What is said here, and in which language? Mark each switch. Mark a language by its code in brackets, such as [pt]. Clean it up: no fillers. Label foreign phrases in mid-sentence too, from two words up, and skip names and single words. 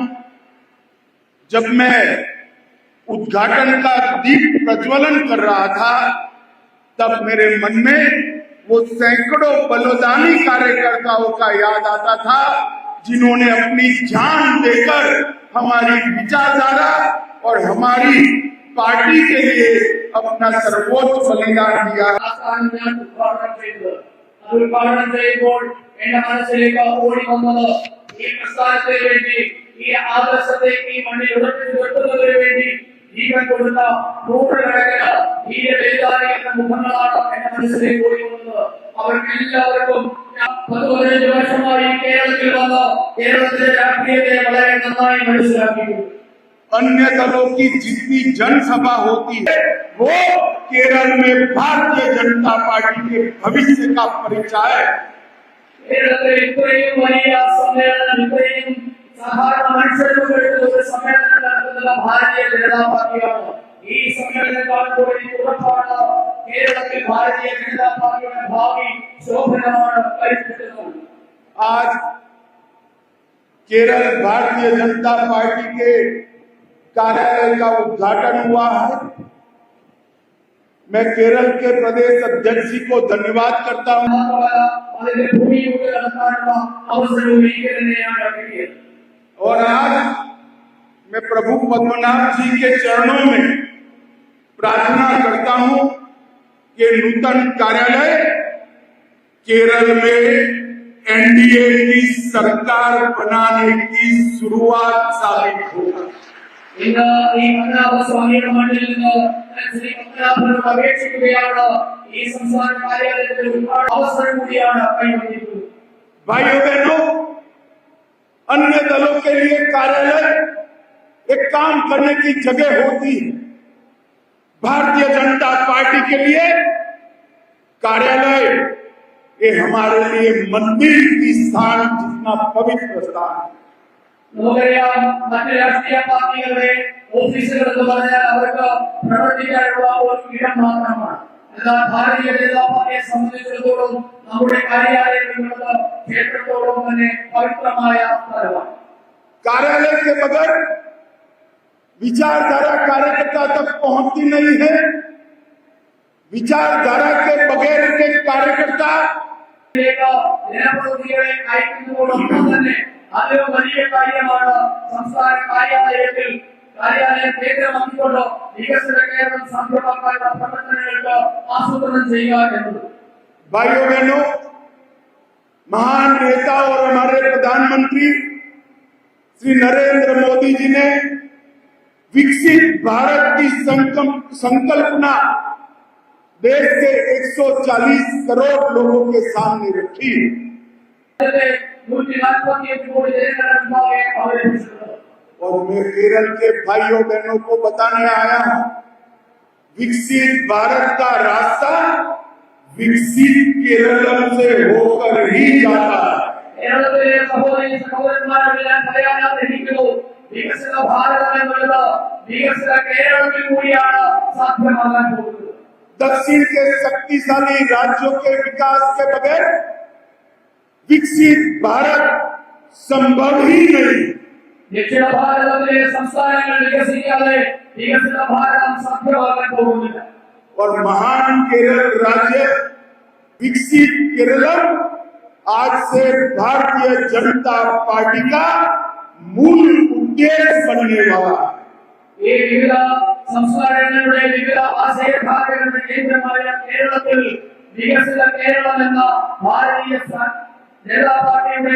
[hi] जब मैं उद्घाटन का दीप प्रज्वलन कर रहा था तब मेरे मन में वो सैकड़ों बलिदानी कार्यकर्ताओं का याद आता था जिन्होंने अपनी जान देकर हमारी विचारधारा और हमारी पार्टी के लिए अपना सर्वोच्च बलिदान दिया। [ml] ഉദ്ഘാടനം ചെയ്യുമ്പോൾ എന്റെ മനസ്സിലേക്ക് ഓടി വന്നത് ഈ പ്രസ്ഥാനത്തിന് വേണ്ടി, ഈ ആദർശത്തെ ഈ മണ്ണിൽ ഉറപ്പിച്ചു നിർത്തുന്നതിന് വേണ്ടി ജീവൻ കൊടുത്ത നൂറുകണക്കിന് ധീരവേദാനി എന്ന മുഖങ്ങളാണ് എന്റെ മനസ്സിലേക്ക് ഓടി വന്നത്। അവർക്ക് എല്ലാവർക്കും 15 വർഷമായി കേരളത്തിൽ വന്ന് കേരളത്തിലെ രാഷ്ട്രീയത്തെ വളരെ നന്നായി മനസ്സിലാക്കിയിട്ടുണ്ട്। [hi] अन्य दलों की जितनी जनसभा होती है वो केरल में भारतीय जनता पार्टी के भविष्य का परिचय है। [ml] കേരളത്തിൽ ഇത്രയും വലിയ സമ്മേളനം, ഇത്രയും സാധാരണ മനുഷ്യരുടെ സമ്മേളനം നടത്തുന്ന ഭാരതീയ ജനതാ പാർട്ടിയാണ്। ഈ സമ്മേളനത്താൽ കൂടി ഉറപ്പാണ് കേരളത്തിൽ ഭാരതീയ ജനതാ പാർട്ടിയുടെ ഭാവി ശോഭനമാണ് കരുത്തുന്നത്। [hi] आज केरल भारतीय जनता पार्टी के कार्यालय का उद्घाटन हुआ है। मैं केरल के प्रदेश अध्यक्ष जी को धन्यवाद करता हूं। और आज मैं प्रभु पद्मनाभ जी के चरणों में प्रार्थना करता हूं कि नूतन कार्यालय केरल में एनडीए की सरकार बनाने की शुरुआत साबित होगा। [ml] ഇന്ന് ഈ പത്മനാഭ സ്വാമിയുടെ മണ്ണിൽ നിന്ന് ശ്രീ പത്മനാഭനോട് അപേക്ഷിക്കുകയാണ്, ഈ സംസ്ഥാന കാര്യാലയത്തിൽ ഒരുപാട് അവസരം കൂടിയാണ് കൈവന്നിട്ടുള്ളത്। [hi] भाइयों बहनों, अन्य दलों के लिए कार्यालय एक काम करने की जगह होती है। भारतीय जनता पार्टी के लिए कार्यालय ये हमारे लिए मंदिर की स्थान जितना पवित्र स्थान है। [ml] നമുക്കറിയാം, മറ്റ് രാഷ്ട്രീയ പാർട്ടികളുടെ ഓഫീസുകൾ എന്ന് പറഞ്ഞാൽ അവർക്ക് പ്രവർത്തിക്കാനുള്ള ഒരു ഇടം മാത്രമാണ്। എന്നാൽ ഭാരതീയ ജനതാ പാർട്ടിയെ സംബന്ധിച്ചിടത്തോളം നമ്മുടെ കാര്യാലയം എന്നുള്ളത് ക്ഷേത്രത്തോളം തന്നെ പവിത്രമായ സ്ഥലമാണ്. [hi] कार्यालय के बगैर विचारधारा कार्यकर्ता तक पहुंचती नहीं है। विचारधारा के बगैर के कार्यकर्ता [ml] ജനപ്രതിനിധികളെ അയക്കുന്നതോടൊപ്പം തന്നെ അതൊരു വലിയ കാര്യമാണ്. സംസ്ഥാന കാര്യാലയം കേന്ദ്രമാക്കിക്കൊണ്ട് വികസിത കേരളം സാധ്യമാക്കാനുള്ള പ്രവർത്തനങ്ങൾക്ക് ആസൂത്രണം ചെയ്യുക എന്നത്. [hi] भाइयों बहनों, महान नेता और हमारे प्रधानमंत्री श्री नरेंद्र मोदी जी ने विकसित भारत की संकल्पना देश के 140 करोड़ लोगों के सामने रखी। और मैं केरल के भाइयों बहनों को बताने आया हूं, विकसित भारत का रास्ता विकसित केरल से होकर ही जाता है। [ml] കേരളത്തിലെ സഹോദരി സഹോദരന്മാരെല്ലാം പറയാൻ ആഗ്രഹിക്കുന്നു, വികസിത ഭാരതം എന്നുള്ളത് വികസിത കേരളത്തിൽ കൂടിയാണ് സാധ്യമാകാൻ പോകുന്നത്. [hi] दक्षिण के शक्तिशाली राज्यों के विकास के बगैर विकसित भारत संभव ही नहीं। [ml] ദക്ഷിണ ഭാരതത്തിലെ സംസ്ഥാനങ്ങൾ വികസിക്കാതെ വികസിത ഭാരതം സാധ്യമാകാൻ പോകുന്നില്ല. [hi] और महान केरल राज्य विकसित केरलम आज से भारतीय जनता पार्टी का मूल उद्देश्य बनने वाला है। [ml] ഈ വിവിധ സംസ്ഥാനങ്ങളുടെ വിവിധ ആശയധാരകളുടെ കേന്ദ്രമായ കേരളത്തിൽ വികസിത കേരളം എന്ന ഭാരതീയ ജനതാ പാർട്ടിയുടെ